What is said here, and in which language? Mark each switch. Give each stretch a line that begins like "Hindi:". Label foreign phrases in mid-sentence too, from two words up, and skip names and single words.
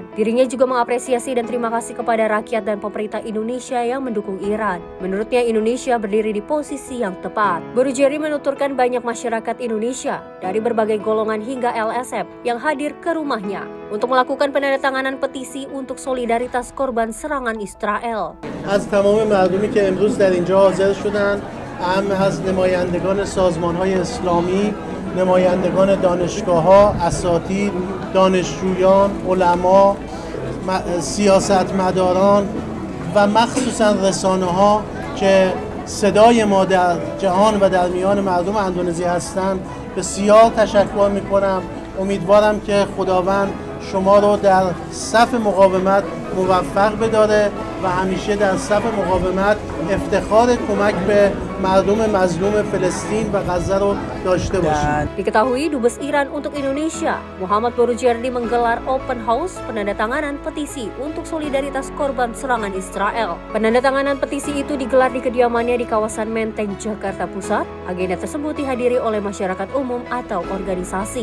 Indonesian: Dirinya juga mengapresiasi dan terima kasih kepada rakyat dan pemerintah Indonesia yang mendukung Iran. Menurutnya Indonesia berdiri di posisi yang tepat. Burujeri menuturkan banyak masyarakat Indonesia dari berbagai golongan hingga LSM yang hadir ke rumahnya untuk melakukan penandatanganan petisi untuk solidaritas korban serangan Israel.
Persian: از تمام مردمی که امروز در اینجا حاضر شدند، از نمایندگان سازمان‌های اسلامی، نمایندگان دانشگاه‌ها، اساتید، دانشجویان، علما، سیاستمداران و مخصوصاً رسانه‌ها که صدای ما در جهان و در میان مردم اندونزی هستند بسیار تشکر می‌کنم. امیدوارم که خداوند شما رو در صف مقاومت موفق بداره و همیشه در صف مقاومت افتخار کمک به مردم مظلوم فلسطین و غزه رو داشته باشید.
Indonesian: Diketahui Dubes Iran untuk Indonesia, Muhammad Borujerdi menggelar
English: open house
Indonesian: penandatanganan petisi untuk solidaritas korban serangan Israel. Penandatanganan petisi itu digelar di kediamannya di kawasan Menteng, Jakarta Pusat. Agenda tersebut dihadiri oleh masyarakat umum atau organisasi.